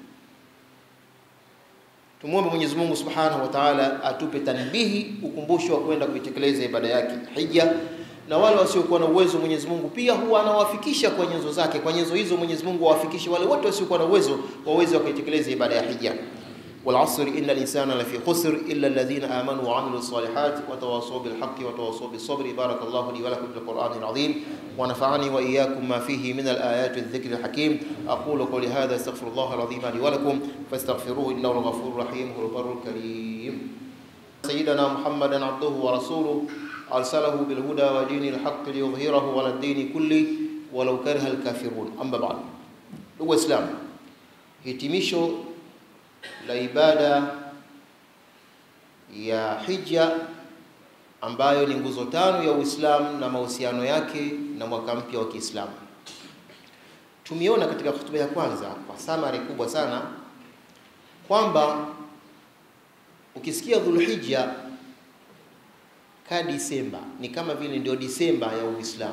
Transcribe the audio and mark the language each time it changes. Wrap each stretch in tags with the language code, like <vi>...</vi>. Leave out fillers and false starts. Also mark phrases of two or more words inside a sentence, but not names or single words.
<sw>Tumuombe Mwenyezi Mungu</sw> <ar>سبحانه وتعالى</ar> <sw>atupe tanbihi, ukumbusho wa kwenda kuitekeleza ibada yake hija. Na wale wasiokuwa na uwezo, Mwenyezi Mungu pia huwa anawafikisha kwa nyenzo zake. Kwa nyenzo hizo Mwenyezi Mungu awafikishe wale wote wasiokuwa na uwezo waweze kuitekeleza ibada ya hija.</sw> <ar>والعصر إن الإنسان لفي خسر إلا الذين آمنوا وعملوا الصالحات وتواصوا بالحق وتواصوا بالصبر. بارك الله لي ولكم بالقرآن العظيم ونفعني وإياكم ما فيه من الآيات والذكر الحكيم. أقول قولي هذا استغفر الله العظيم لي ولكم فاستغفروه إنه الغفور الرحيم هو البر الكريم. سيدنا محمدا عبده ورسوله أرسله بالهدى ودين الحق ليظهره على الدين كله ولو كره الكافرون. أما بعد، هو إسلام</ar> <sw>hitimisho la ibada ya hija ambayo ni nguzo 5 ya Uislamu na mahusiano yake na mwaka mpya wa Kiislamu. Tumeona katika hotuba ya kwanza kwa summary kubwa sana kwamba ukisikia Dhulhijja ka Disemba ni kama vile ndio Disemba ya Uislamu.</sw>